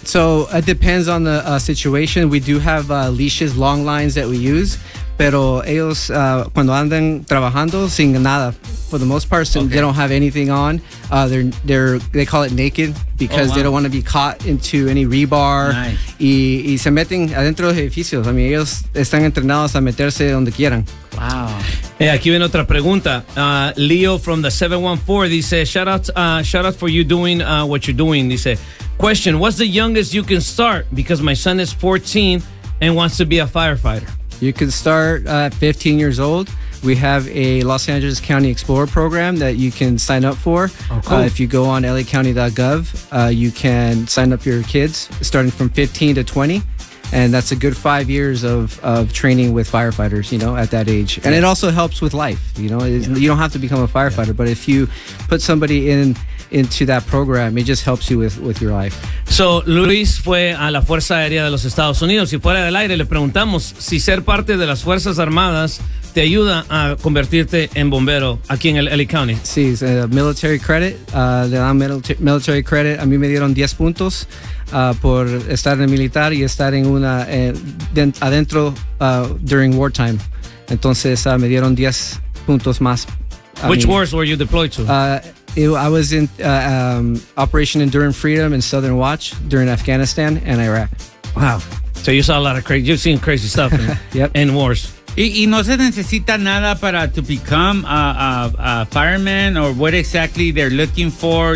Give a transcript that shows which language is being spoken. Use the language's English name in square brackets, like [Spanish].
[English] So it depends on the situation. We do have leashes, long lines that we use. [Spanish] Pero ellos, cuando andan trabajando, sin nada, [English] for the most part, they don't have anything on. They call it naked, because they don't want to be caught into any rebar. Nice. [Spanish] Y se meten adentro de edificios. [English] I mean, [Spanish] ellos están entrenados a meterse donde quieran. [English] Wow. [Spanish] Hey, aquí viene otra pregunta. [English] Leo from the 714 dice, shout out for you doing what you're doing. Dice, question, what's the youngest you can start? Because my son is 14 and wants to be a firefighter. You can start at 15 years old. We have a Los Angeles County Explorer program that you can sign up for. Oh, cool. If you go on lacounty.gov, you can sign up your kids starting from 15 to 20. And that's a good 5 years of training with firefighters, you know, at that age. And it also helps with life, you know. You don't have to become a firefighter, but if you put somebody into that program, it just helps you with your life. [Spanish] So Luis fue a la Fuerza Aérea de los Estados Unidos y fuera del aire le preguntamos si ser parte de las Fuerzas Armadas te ayuda a convertirte en bombero aquí en el LA County. Sí, es military credit. Le dan military credit. A mí me dieron 10 puntos por estar en el militar y estar en una adentro [English] during wartime. [Spanish] Entonces me dieron 10 puntos más. [English] Wars were you deployed to? I was in Operation Enduring Freedom and Southern Watch during Afghanistan and Iraq. Wow. So you saw a lot of crazy, you've seen crazy stuff in wars. [Spanish] Y no se necesita nada para [English] to become a fireman or what exactly they're looking for?